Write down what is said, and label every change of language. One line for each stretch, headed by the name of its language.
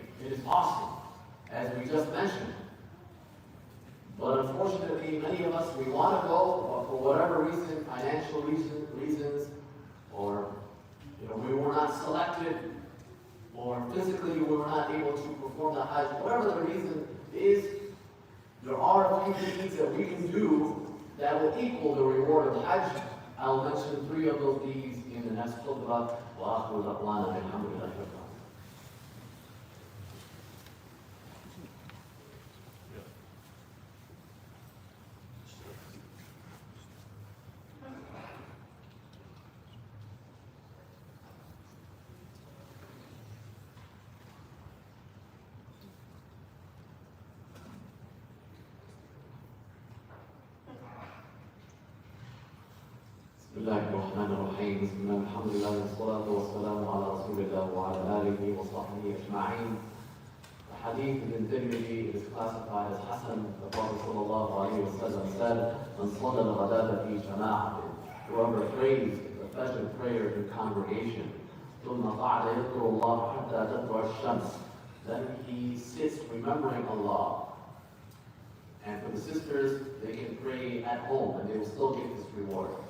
English: It is awesome, as we just mentioned. But unfortunately, many of us, we want to go for whatever reason, financial reasons, or we were not selected, or physically we were not able to perform the Hajj. Whatever the reason is, there are a few deeds that we can do that will equal the reward of the Hajj. I'll mention 3 of those deeds in the next khutbah.
Arabic: وآخر دعوانا الحمد لله رب العالمين. بسم الله الرحمن الرحيم. بسم الله الحمد لله والصلاة والسلام على رسول الله وعلى آله وصحبه أجمعين.
English: The hadith in Tirmidhi is classified as Hasan. The Prophet sallallahu alayhi wa sallam said,
Arabic: "Man salla al-ghadata fi jama'atin."
English: Whoever prays the Fajr prayer in congregation,
Arabic: ثم قعد يذكر الله حتى تطلع الشمس.
English: Then he sits remembering Allah. And for the sisters, they can pray at home and they will still get this reward.